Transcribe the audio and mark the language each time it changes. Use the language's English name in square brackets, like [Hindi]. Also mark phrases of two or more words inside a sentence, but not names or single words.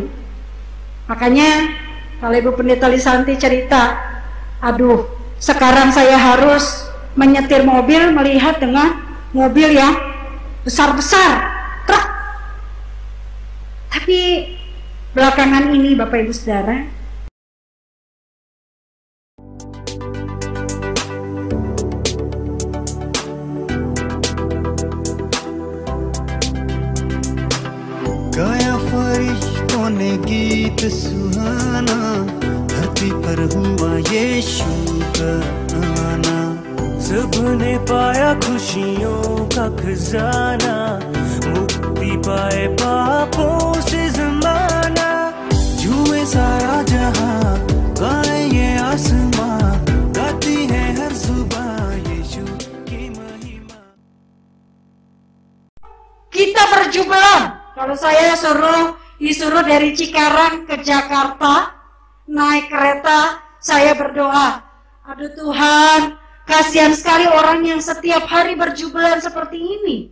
[Indonesian] Makanya kalau Ibu Pendeta Lisanti cerita, aduh, sekarang saya harus menyetir mobil, melihat dengan mobil yang besar-besar, truk. Tapi belakangan ini Bapak Ibu Saudara, [Hindi] गाया फरिश्तों ने गीत सुहाना, धरती पर हुआ यीशु का आना। सबने पाया खुशियों का खजाना, मुक्ति पाए पापों से ज़माना। झूमे सारा जहां, गाए ये आसमां, गाती है हर सुबह यीशु की महिमा। [Indonesian] kita berjubilan. Kalau saya disuruh dari Cikarang ke Jakarta naik kereta, saya berdoa, aduh Tuhan, kasihan sekali orang yang setiap hari berjubilan seperti ini.